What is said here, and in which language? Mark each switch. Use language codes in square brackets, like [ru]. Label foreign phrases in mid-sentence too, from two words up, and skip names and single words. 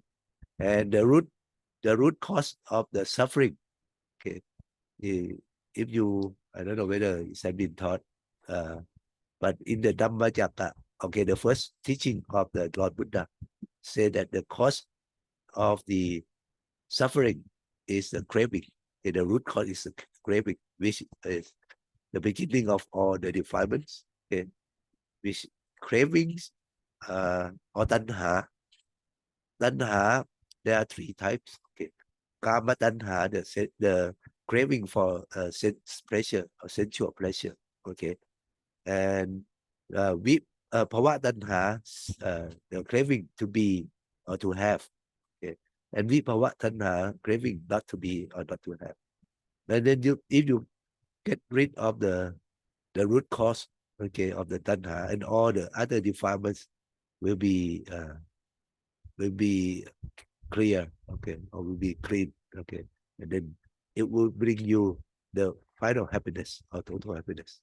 [en] And the root cause of the suffering, okay, if you, I don't know whether it has been taught, but in the Dhammacakka, okay, the first teaching of the Lord Buddha said that the cause of the suffering is the craving. Okay, the root cause is the craving, which is the beginning of all the defilements. Okay, which cravings or tanha. Tanha, there are three types. Okay, [pi] kama tanha, [en] the craving for sense pleasure or sensual pleasure. Okay, and with [pi] bhava tanha, [en] the craving to be or to have. and [pi] vibhava tanha, [en] craving not to be or not to have. And then if you get rid of the root cause, okay, of the tanha, and all the other defilements will be clear, okay, or will be clean, okay, and then it will bring you the final happiness or total happiness.